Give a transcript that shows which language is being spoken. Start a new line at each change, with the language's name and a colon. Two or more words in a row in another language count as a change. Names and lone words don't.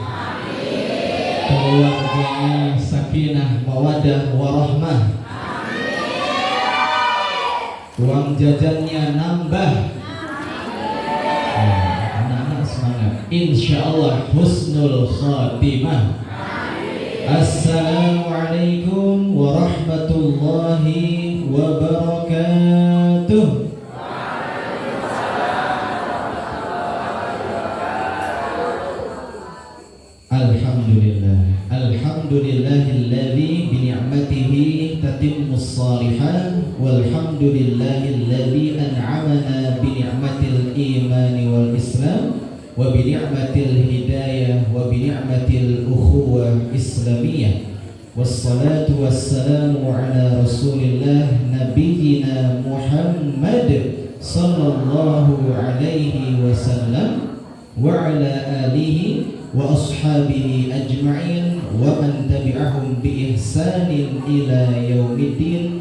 Indonesian: Keluarganya sakinah, mawadah, warahmah. Uang jajannya nambah. Anak-anak semangat.
Arabic: إن شاء الله حسن الخاتمة. السلام عليكم ورحمة الله وبركاته. الحمد لله الذي بنعمته تتم الصالحات والحمد لله الذي أنعمنا بنعمة الإيمان وال الإسلام وبنعمة الهداية وبنعمة الأخوة الإسلامية والصلاة والسلام على رسول الله نبينا محمد صلى الله عليه وسلم وعلى آله وأصحابه أجمعين ومن تبعهم بإحسان إلى يوم الدين.